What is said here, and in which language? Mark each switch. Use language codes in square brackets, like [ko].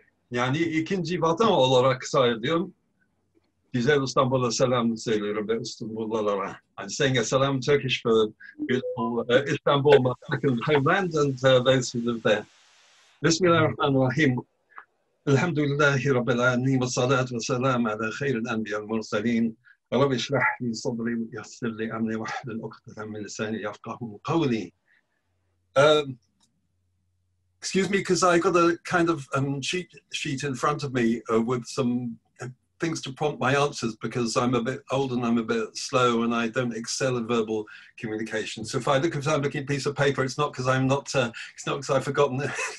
[tr] Yani ikinci vatan olarak sayılıyorum. Güzel İstanbul'a selam söylüyorum ve İstanbullulara. [en] I'm saying a salam Turkish for beautiful Istanbul, my second homeland, and those who live there. [ar] Bismillahirrahmanirrahim. Alhamdulillahi Rabbil Alameen wa salatu wa salam ala khairil anbiya al mursaleen. رب اشرح لي صدري ويسر لي امري واحلل عقدة من لساني يفقهوا قولي. [en] Excuse me, because I got a kind of cheat sheet in front of me with some things to prompt my answers, because I'm a bit old and I'm a bit slow and I don't excel in verbal communication. So if I'm looking at a piece of paper, it's not because I'm not. It's not because I've forgotten it.